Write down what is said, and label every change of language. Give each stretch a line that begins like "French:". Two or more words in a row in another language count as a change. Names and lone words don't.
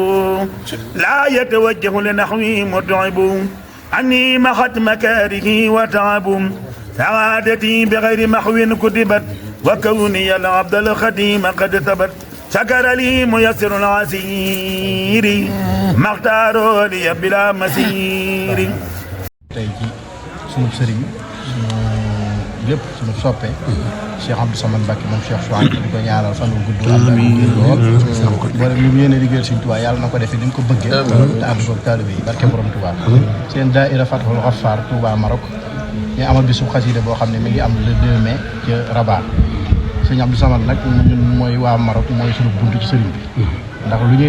Arabic: لا يتوجه لنحوي متعب عني محت مكاره وتعب سعادتي بغير محو كتبت وكوني العبد الخديم قد ثبت شكر لي ميسر العسير ما اختار لي بلا مسير
Wolof: tey ci sunu sëriñ sunu lépp sunu soppe Cheikh Abdou Samad Mbacké moom Cheikh Souhaïbou di ko ñaanal fan wu gudd ak lool boole ñu yéene liggéeyal Sëriñ Tuubaa yàlla na ko defee ni mu ko bëggee te ànd ko taalibe yi barke borom Tuubaa seen daayira Fathul Ghaffar Touba Maroc ñu amal bisu xasida boo xam ne mi ngi am
French: le 2 mai
Wolof: ca Rabat Sëriñ Abdou Samad nag ñun mooy waa Maroc mooy sunu buntu ci sëriñ bi ndax lu ñuy